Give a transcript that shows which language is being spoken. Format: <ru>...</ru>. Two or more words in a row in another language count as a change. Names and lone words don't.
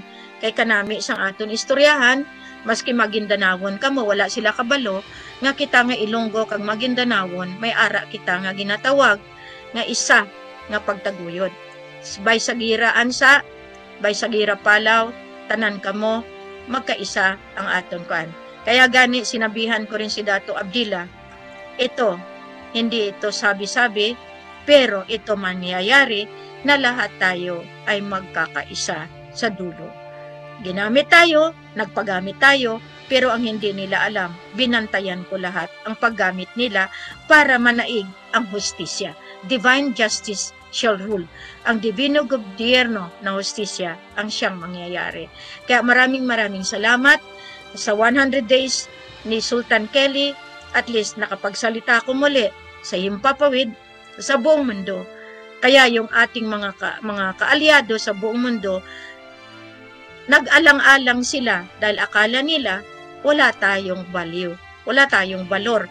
<hil>Kay kanami sang aton istoryahan, maski Maguindanawon kamo, wala sila kabalo, nga kita nga Ilonggo kag Maguindanawon, may ara kita nga ginatawag, nga isa nga pagtaguyod. Bay Sagira Ansa, Bay Sagira Palaw, tanan kamo, magkaisa ang aton kuan.</hil> <tl>Kaya gani sinabihan ko rin si Dato Abdila, ito, hindi ito sabi-sabi, pero ito mangyayari na lahat tayo ay magkakaisa sa dulo. Ginamit tayo, nagpagamit tayo, pero ang hindi nila alam, binantayan ko lahat ang paggamit nila para manaig ang hustisya.</tl> <en>Divine justice shall rule.</en> <tl>Ang divino gobyerno ng hustisya ang siyang mangyayari. Kaya maraming salamat sa 100 days ni Sultan Kelly. At least nakapagsalita ko muli sa himpapawid sa buong mundo. Kaya yung ating mga kaalyado sa buong mundo, nag-alang-alang sila dahil akala nila wala tayong value, wala tayong valor.</tl>